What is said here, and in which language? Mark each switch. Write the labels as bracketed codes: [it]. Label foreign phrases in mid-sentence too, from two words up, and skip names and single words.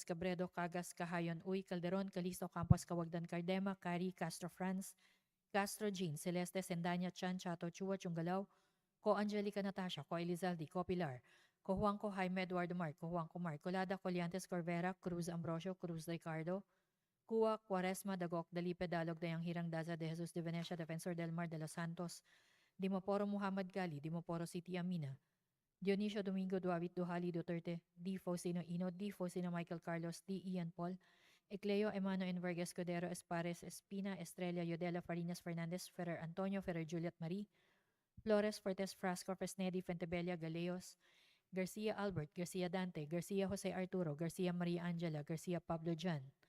[en] Cabredo, Cagas, Kahayon, Uy, Calderon, Calisto, Campos, Cawagdan, Cardema, Cari, Castro France, Castro Jean, Celeste, Sendanya, Chan, Chato, Chua, Chungalaw, Ko Angelica Natasha, Ko Elizalde, Ko Pilar, Ko Juanco Jaime Eduardo Mark, Ko Juanco Mark, Colada, Coliantes Corvera, Cruz Ambrosio, Cruz Ricardo, Cuba, Quaresma, Dagok, Dalipe, Dalog, Dayang Hirang, Daza, De Jesus de Venecia, Defensor del Mar de los Santos, Dimoporo Muhammad Gali, Dimoporo City Amina, Dionisio Domingo Duavit Duhali Duterte, D. Faustino Ino, D. Faustino Michael Carlos, D. Ian Paul, Ecleo Emano Enverga Escudero Espares Espina Estrella Yodela Farinas Fernandez Ferrer Antonio Ferrer Juliet Marie, Flores Fortes Frasco Fresnedi Fentebella Galeos, Garcia Albert, Garcia Dante, Garcia Jose Arturo, Garcia Maria Angela, Garcia Pablo Jan,